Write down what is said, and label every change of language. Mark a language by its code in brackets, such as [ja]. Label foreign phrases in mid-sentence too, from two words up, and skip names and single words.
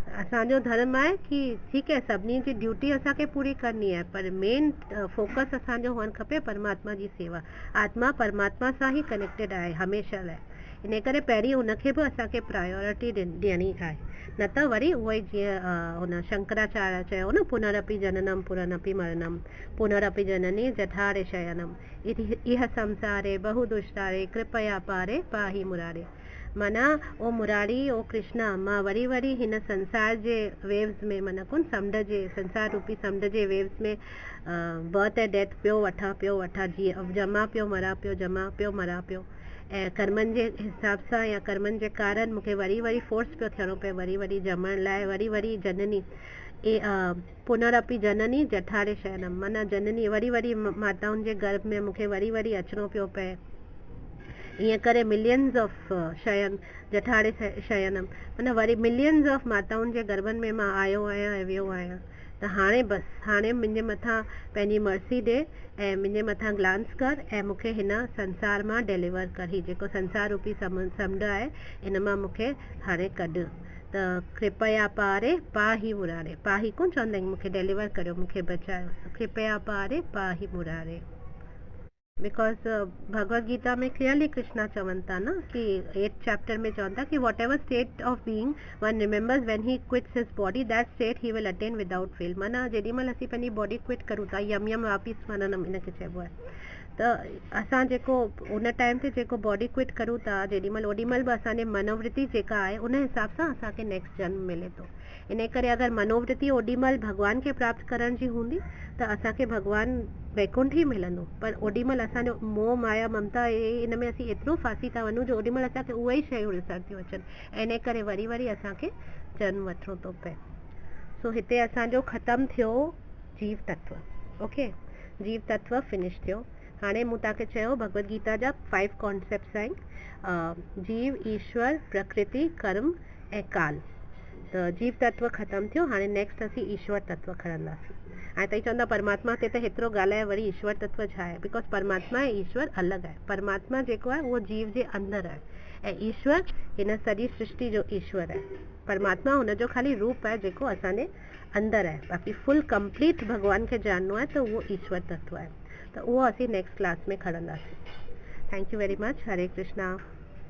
[sd] असांजो धर्म आहे कि ठीकु आहे सभिनी जी ड्यूटी असांखे पूरी करणी आहे, पर [en] main focus [sd] असांजो हुअणु खपे परमात्मा जी सेवा। आत्मा परमात्मा सां ई कनेक्टेड आहे हमेशह लाइ, इन करे पहिरीं उनखे बि असांखे प्रायोरिटी ॾियणी आहे। न त वरी उहो ई जीअं हुन शंकराचार्य चयो न, [sa] पुनरपि जननम पुनरपि मरणम, पुनरपि जननी जठारे शयनम, इह संसारे बहु दुष्टारे कृपया पारे पाही मुरारे। [sd] माना ओ मुरारी ओ कृष्णा, मां वरी वरी हिन संसार जे वेव्स में, माना कुन समुंड जे, संसार रूपी समुंड जे वेव्स में बर्थ ऐं डेथ पियो वठां जीअं जमा पियो मरां पियो, जमा पियो मरां पियो, ऐं कर्मनि जे हिसाब सां या कर्मनि जे कारण मूंखे वरी वरी फोर्स पियो थियणो पए वरी वरी ॼमण लाइ, वरी वरी जननी [sa] पुनरपि जननी जठारे शयनम, [sd] माना जननी वरी वरी माताउनि जे गर्भ में मूंखे वरी वरी अचिणो पियो पए। ईअं करे [en] millions of [sa] शयन जठारे शयनम, [sd] माना वरी [en] millions of [sd] माताउनि जे गर्भनि में मां आयो आहियां ऐं वियो आहियां। त हाणे बसि, हाणे मुंहिंजे मथां पंहिंजी मर्सी ॾे ऐं मुंहिंजे मथां ग्लांस कर ऐं मूंखे हिन संसार मां डिलीवर कर। ही जेको संसार रूपी समुंड आहे इन मां मूंखे हाणे कढ। त [sa] कृपया पारे पाही मुरारे, [sd] पाही कोन चवंदा आहिनि मूंखे डिलीवर करियो, मूंखे बचायो, [sa] कृपया पारे पाही मुरारे। [en] बिकॉज [sd] भगवद गीता में क्लियरली कृष्णा चवनि था न कि 8th चैप्टर में चवनि था कि [en] what ever state of being one remembers when he quits his body, that state he will attain without fail. [sd] माना जेॾीमहिल असीं पंहिंजी [en] body quit [sd] करूं था, [sa] यम यम वापसि स्मरणम [sd] इनखे चइबो आहे, त असां जेको उन टाइम ते जेको [en] body quit [sd] करूं था जेॾीमहिल, ओॾीमहिल बि असांजी मनोवृत्ति जेका आहे उन हिसाब सां असांखे नेक्स्ट जन्म मिले थो। इन करे अगरि मनोवृत्ति ओॾीमहिल भॻवान खे प्राप्त करण जी हूंदी त असांखे भॻवानु वैकुंठ ई मिलंदो, पर ओॾीमहिल असांजो मोह माया ममता इन में असीं एतिरो फासी था वञूं जो ओॾीमहिल असांखे उहे ई शयूं ॾिसण थियूं अचनि, ऐं इन करे वरी वरी असांखे जन्म वठिणो थो पए। सो हिते असांजो ख़तमु थियो जीव तत्व। ओके, जीव तत्व फिनिश थियो। हाणे मूं तव्हांखे चयो भगवद गीता जा 5 कॉन्सेप्ट्स आहिनि, जीव, ईश्वर, प्रकृति, कर्म ऐं काल। त जीव तत्व ख़तमु थियो, हाणे नेक्स्ट असीं ईश्वर तत्व खणंदासीं। ऐं तई चवंदा परमात्मा ते त हेतिरो ॻाल्हाए, वरी ईश्वर तत्व छा आहे? बिकॉज परमात्मा ऐं ईश्वर अलॻि आहे। परमात्मा जेको आहे उहो जीव जे अंदरि आहे, ऐं ईश्वर हिन सॼी सृष्टि जो ईश्वर आहे। परमात्मा हुनजो ख़ाली रूप आहे जेको असांजे अंदरि आहे, बाक़ी [en] full complete [sd] भॻवान खे ॼाणनो आहे त उहो ईश्वर तत्व आहे। त उहो असीं [en] next class [sd] में खणंदासीं। [en] thank you very much. हरे कृष्णा।